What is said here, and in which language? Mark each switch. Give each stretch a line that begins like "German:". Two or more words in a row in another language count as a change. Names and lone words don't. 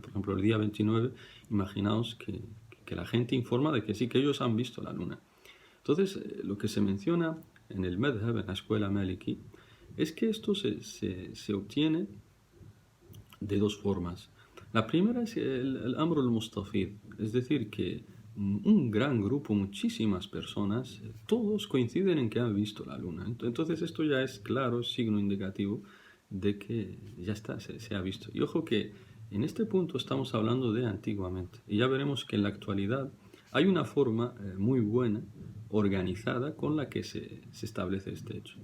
Spanish: Por ejemplo, el día 29, imaginaos que la gente informa de que sí, que ellos han visto la luna. Entonces, lo que se menciona en el madhab, en la escuela maliki, es que esto se obtiene de dos formas. La primera es el
Arabic: أمر المستفيض,
Spanish: es decir, que un gran grupo, muchísimas personas, todos coinciden en que han visto la luna. Entonces esto ya es claro, signo indicativo de que ya está, se ha visto. Y ojo que en este punto estamos hablando de antiguamente. Y ya veremos que en la actualidad hay una forma muy buena, organizada, con la que se establece este hecho.